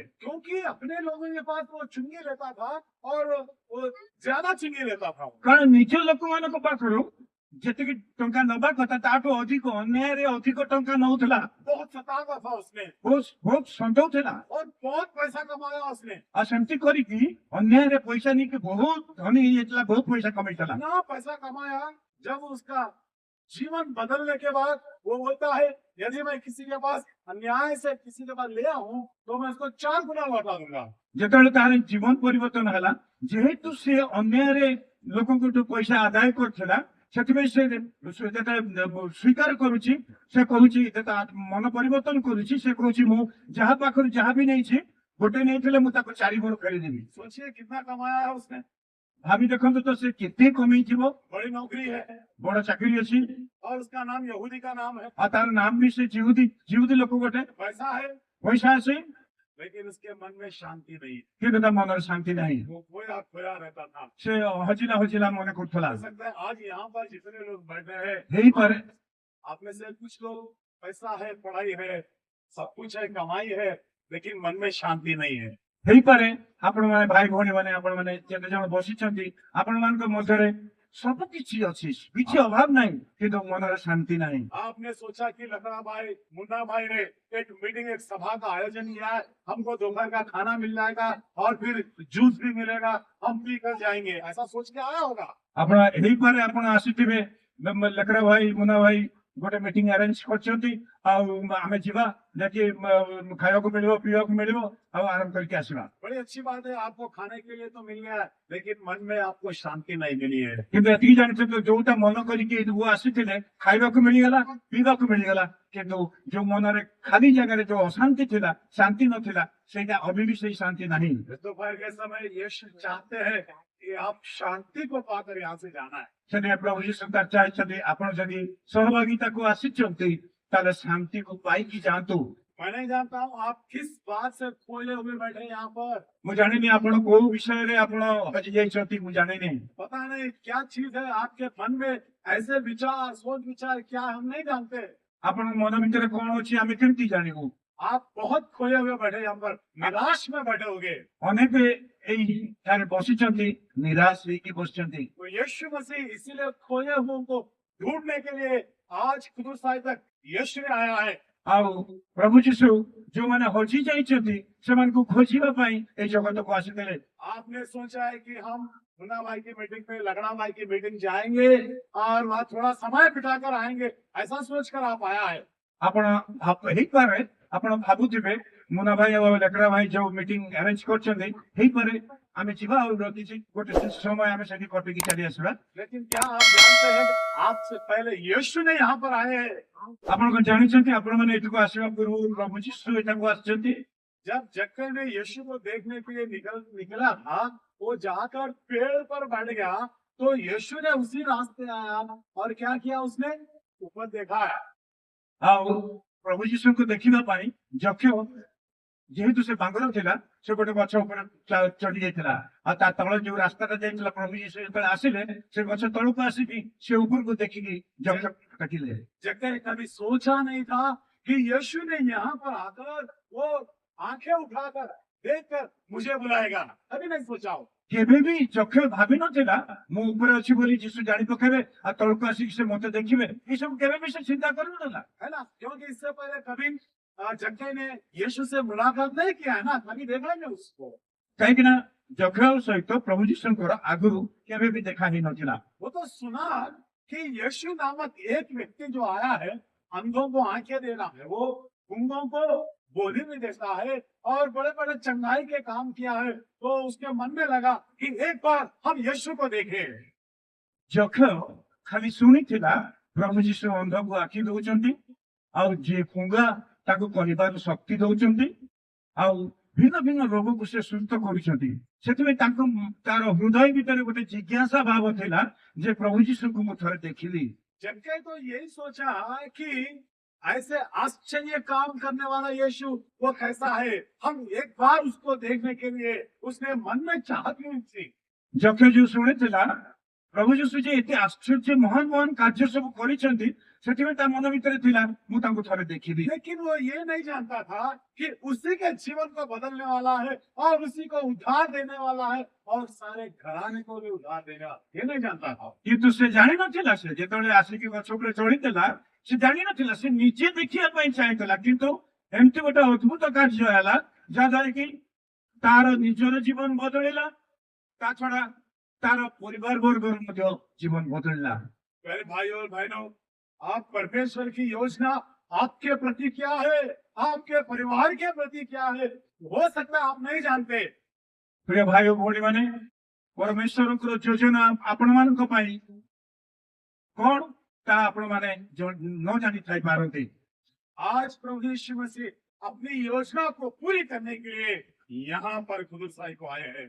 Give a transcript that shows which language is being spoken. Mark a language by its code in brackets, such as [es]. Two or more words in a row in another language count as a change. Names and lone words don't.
[hi] क्योंकि अपने लोगों के पास वो चुंगी लेता था और वो ज्यादा चुंगी लेता था। [or] କାରଣ ନିଜ ଲୋକମାନଙ୍କ ପାଖରୁ ଯେତିକି ଟଙ୍କା ନବା କଥା ତାଠୁ ଅଧିକ ଅନ୍ୟାୟରେ ଅଧିକ ଟଙ୍କା ନଉଥିଲା, [hi] बहुत सताता था उसने [or] ବହୁତ ସନ୍ତଉଥିଲା। [hi] और बहुत पैसा कमाया उसने। [or] ଆଉ ସେମିତି କରିକି ଅନ୍ୟାୟରେ ପଇସା ନେଇକି ବହୁତ ଧନୀ ହେଇଯାଇଥିଲା, ବହୁତ ପଇସା କମେଇଥିଲା। [hi] इतना पैसा कमाया, जब उसका जीवन बदलने के बाद वो बोलता है यदि मैं किसी के पास अन्याय से किसी के पास ले आऊं तो मैं उसको 4 गुना लौटा दूंगा। [or] ଯେତେବେଳେ ତାର ଜୀବନ ପରିବର୍ତ୍ତନ ହେଲା, ଯେହେତୁ ସେ ଅନ୍ୟାୟରେ ଲୋକଙ୍କଠୁ ପଇସା ଆଦାୟ କରୁଥିଲା, ସେଥିପାଇଁ ସେ ଯେତେବେଳେ ସ୍ୱୀକାର କରୁଛି, ସେ କହୁଛି ତା ମନ ପରିବର୍ତ୍ତନ କରୁଛି, ସେ କହୁଛି ମୁଁ ଯାହା ପାଖରୁ ଯାହା ବି ନେଇଛି ଗୋଟେ ନେଇଥିଲେ ମୁଁ ତାକୁ 4 ଗୁଣ ଫେରିଦେବି। [hi] सोचिए कितना कमाया है उसने। [or] ଭାବି ଦେଖନ୍ତୁ ତ ସେ କେତେ କମେଇଥିବ। [hi] बड़ी नौकरी है [or] ବଡ ଚାକିରି ଅଛି [hi] और उसका नाम यहूदी का नाम है, [or] ଆଉ ତାର ନାମ ବି ସେ ଜିହୁଦୀ ଲୋକ ଗୋଟେ, [hi] पैसा है, [or] ପଇସା ଅଛି [hi] लेकिन उसके मन में शांति नहीं। [or] କିନ୍ତୁ ତା मନରେ ଶାନ୍ତି ନାହିଁ। [hi] वो खोया खोया रहता था। [or] ସେ ହଜିଲା ହଜିଲା ମନେ କରୁଥିଲା। [hi] हो सकता है आज यहाँ पर जितने लोग बैठे हैं, [or] ହେଇପାରେ [hi] आप में से कुछ लोग पैसा है, पढ़ाई है, सब कुछ है, कमाई है, लेकिन मन में शांति नहीं है। [or] ହେଇପାରେ ଆପଣମାନେ ଭାଇ ଭଉଣୀ ମାନେ ଆପଣମାନେ ଯେତେ ଜଣ ବସିଛନ୍ତି, ଆପଣମାନଙ୍କ ମଧ୍ୟରେ ସବୁ କିଛି ଅଛି, କିଛି ଅଭାବ ନାହିଁ, କିନ୍ତୁ ମନରେ ଶାନ୍ତି ନାହିଁ। [hi] आपने सोचा कि लखड़ा भाई, मुन्ना भाई ने एक मीटिंग, एक सभा का आयोजन किया है, हमको दोपहर का खाना मिल जाएगा और फिर जूस भी मिलेगा, हम पी कर जाएंगे, ऐसा सोच के आया होगा। [or] ଆପଣ ହେଇପାରେ ଆପଣ ଆସିଥିବେ, ଲେକରା ଭାଇ ମୁନା ଭାଇ ଗୋଟେ [en] meeting arrange [or] କରିଛନ୍ତି, ଆଉ ଆମେ ଯିବା, ଯାଇକି ଖାଇବାକୁ ମିଳିବ, ପିଇବାକୁ ମିଳିବ, ଆଉ ଆରାମ କରିକି ଆସିବା। [hi] बड़ी अच्छी बात है, आपको खाने के लिए तो मिल गया है, लेकिन मन में आपको शांति नहीं मिली है। [or] କିନ୍ତୁ ଏତିକି ଜାଣିଛନ୍ତି, ଯୋଉଟା ମନ କରିକି ଏଇଠିକୁ ଆସିଥିଲେ ଖାଇବାକୁ ମିଳିଗଲା, ପିଇବାକୁ ମିଳିଗଲା, କିନ୍ତୁ ଯୋଉ ମନରେ ଖାଲି ଜାଗାରେ ଯୋଉ ଅଶାନ୍ତି ଥିଲା, ଶାନ୍ତି ନଥିଲା, ସେଇଟା ଅବି ବି ସେଇ ଶାନ୍ତି ନାହିଁ। [hi] दोपहर के समय यीशु चाहते हैं कि आप शांति को पाकर यहाँ से जाना है। [or] ସେଥିପାଇଁ ପ୍ରଭୁ ଯୀଶୁ ଚାହିଁଛନ୍ତି ଆପଣ ଯଦି ସହଭାଗିତାକୁ ଆସିଛନ୍ତି ତାହେଲେ ଶାନ୍ତିକୁ ପାଇକି ଯାଆନ୍ତୁ। [hi] मैं नहीं जानता हूँ आप किस बात से खोए हुए बैठे हैं यहाँ पर। [or] ମୁଁ ଜାଣିନି ଆପଣ କୋଉ ବିଷୟରେ ଆପଣ ହଜି ଯାଇଛନ୍ତି, ମୁଁ ଜାଣିନି। [hi] पता नहीं क्या चीज है आपके मन में, ऐसे विचार, सोच विचार क्या है, हम नहीं जानते। [or] ଆପଣଙ୍କ ମନ ଭିତରେ କଣ ଅଛି ଆମେ କେମିତି ଜାଣିବୁ? [hi] आप बहुत खोए हुए बैठे यहाँ पर, निराश में बैठे होगे। [or] ଅନେକ ଏଇଠାରେ ବସିଛନ୍ତି, ନିରାଶ ହେଇକି ବସିଛନ୍ତି। [hi] तो यीशु मसीह इसीलिए खोए हुओं को ढूंढने के लिए आज क्रूसाई तक यीशु ने आया है। [or] ଆଉ ପ୍ରଭୁ ଯୀଶୁ ଯୋଉମାନେ ହଜି ଯାଇଛନ୍ତି ସେମାନଙ୍କୁ ଖୋଜିବା ପାଇଁ ଏଇ ଜଗତକୁ ଆସିଥିଲେ। [hi] आपने सोचा है कि हम मुन्ना भाई की मीटिंग पे, लगड़ा भाई की मीटिंग जाएंगे और वहाँ थोड़ा समय बिताकर आएंगे, ऐसा सोचकर आप आया है। [or] ଆପଣ ହେଇପାରେ ଆପଣ ଭାବୁଥିବେ ମୁନା ଭାଇ ଆଉ ଲେକରା ଭାଇ ଯୋଉ [en] meeting arrange [or] କରିଛନ୍ତି, ହେଇପାରେ ଆମେ ଯିବା ଆଉ କିଛି ଗୋଟେ ସମୟ ଆମେ ସେଠି କଟିକି ଚାଲି ଆସିବା। [hi] लेकिन क्या आप जानते हैं आपसे पहले यीशु ने यहाँ पर आए हैं। [or] ଆପଣ କଣ ଜାଣିଛନ୍ତି ଆପଣମାନେ ଏଠିକୁ ଆସିବା ପୂର୍ବରୁ ପ୍ରଭୁ ଯୀଶୁ ଏଠାକୁ ଆସିଛନ୍ତି। [hi] जब जक्कई ने यीशु को देखने के लिए निकला था, वो जाकर पेड़ पर बैठ गया, तो यीशु ने उसी रास्ते आया और क्या किया, उसने ऊपर देखा है। [or] ଆଉ ପ୍ରଭୁ ଯୀଶୁଙ୍କୁ ଦେଖିବା ପାଇଁ ଯକ୍ଷ ଯେହେତୁ ସେ ବାଙ୍ଗର ଥିଲା, ସେ ଗୋଟେ ଗଛ ଉପରେ ଚଢି ଯାଇଥିଲା, ଆଉ ତା ତଳେ ଯୋଉ ରାସ୍ତାଟା ଯାଇଥିଲା, ପ୍ରଭୁ ଯୀଶୁ ଯେତେବେଳେ ଆସିଲେ ସେ ଗଛ ତଳକୁ ଆସିକି ସେ ଉପରକୁ ଦେଖିକି ଯକ୍ଷ ଦେଖିଲେ। [hi] जक्कई कभी सोचा नहीं था कि यीशु ने यहाँ पर आकर वो आंखें उठाकर देखकर मुझे बुलाएगा, कभी नहीं सोचा हो। [or] କେବେ ବି ଯକ୍ଷ ଭାବିନଥିଲା ମୁଁ ଉପରେ ଅଛି ବୋଲି ଯୀଶୁ ଜାଣି ପକେଇବେ ଆଉ ତଳକୁ ଆସିକି ସେ ମତେ ଦେଖିବେ, ଏସବୁ କେବେ ବି ସେ ଚିନ୍ତା କରୁନଥିଲା। [hi] है ना, क्योंकि इससे पहले कभी जक्कई ने यीशु से मुलाकात नहीं किया है ना, कभी देखा नहीं उसको। [or] କାହିଁକି ନା ଯକ୍ଷ ସହିତ ପ୍ରଭୁ ଯୀଶୁଙ୍କର ଆଗରୁ କେବେ ବି ଦେଖା ହେଇନଥିଲା। [hi] वो तो सुना कि यीशु नामक एक व्यक्ति जो आया है, अंधों को आंखें देना है, वो गूंगों को बोली भी देता है और बड़े बड़े चंगाई के काम किया है, तो उसके मन में लगा कि एक बार हम यीशु को देखें। [or] ଯକ୍ଷ ଖାଲି ଶୁଣିଥିଲା ପ୍ରଭୁ ଯୀଶୁ ଅନ୍ଧକୁ ଆଖି ଦଉଛନ୍ତି, ଆଉ ଯିଏ କୁଙ୍ଗା ତାକୁ କହିବାର ଶକ୍ତି ଦଉଛନ୍ତି, ଆଉ ଭିନ୍ନ ଭିନ୍ନ ରୋଗକୁ ସେ ସୁସ୍ଥ କରୁଛନ୍ତି। ସେଥିପାଇଁ ତାର ହୃଦୟ ଭିତରେ ଗୋଟେ ଜିଜ୍ଞାସା ଭାବ ଥିଲା ଯେ ପ୍ରଭୁ ଯୀଶୁଙ୍କୁ ମୁଁ ଥରେ ଦେଖିଲି। [hi] जक्कई तो यही सोचा कि ऐसे आश्चर्य काम करने वाला यीशु वो कैसा है, हम एक बार उसको देखने के लिए उसने मन में चाहत ली थी। [or] जखे जो ଶୁଣିଥିଲା ପ୍ରଭୁ ଯୀଶୁ ଯେ ଏତେ ଆଶ୍ଚର୍ଯ୍ୟ ମହାନ ମହାନ କାର୍ଯ୍ୟ ସବୁ କରିଛନ୍ତି ସେଥିପାଇଁ ତା ମନ ଭିତରେ ଥିଲା ମୁଁ ତାଙ୍କୁ ଥରେ ଦେଖିବି। [hi] लेकिन वो ये नहीं जानता था कि उसी के जीवन को बदलने वाला है और उसी को उद्धार देने वाला है और सारे घराने को भी उद्धार देने वाला, ये नहीं जानता था। [or] କିନ୍ତୁ ସେ ଜାଣିନଥିଲା ସେ ଯେତେବେଳେ ଆସିକି ଗଛ ଉପରେ ଚଢିଥିଲା ସେ ଜାଣିନଥିଲା ସେ ନିଜେ ଦେଖିବା ପାଇଁ ଚାହିଁଥିଲା କିନ୍ତୁ ଏମିତି ଗୋଟେ ଅଦ୍ଭୁତ କାର୍ଯ୍ୟ ହେଲା ଯାହାଦ୍ୱାରା କି ତାର ନିଜର ଜୀବନ ବଦଳିଲା ତା ଛଡା ତାର ପରିବାର ବର୍ଗର ମଧ୍ୟ ଜୀବନ ବଦଳିଲା। [hi] मेरे भाई और बहनों, आप परमेश्वर की योजना आपके प्रति क्या है, आपके परिवार के प्रति क्या है, हो सकता है आप नहीं जानते। [or] ପ୍ରିୟ ଭାଇ ଓ ଭଉଣୀ ମାନେ ପରମେଶ୍ୱରଙ୍କର ଯୋଜନା ଆପଣ ମାନଙ୍କ ପାଇଁ କଣ ତାହା ଆପଣ ମାନେ ନ ଜାଣି ଥାଇପାରନ୍ତି। [hi] आज प्रभु यीशु मसीह अपनी योजना को पूरी करने के लिए यहाँ पर खुदुसाई को आए हैं।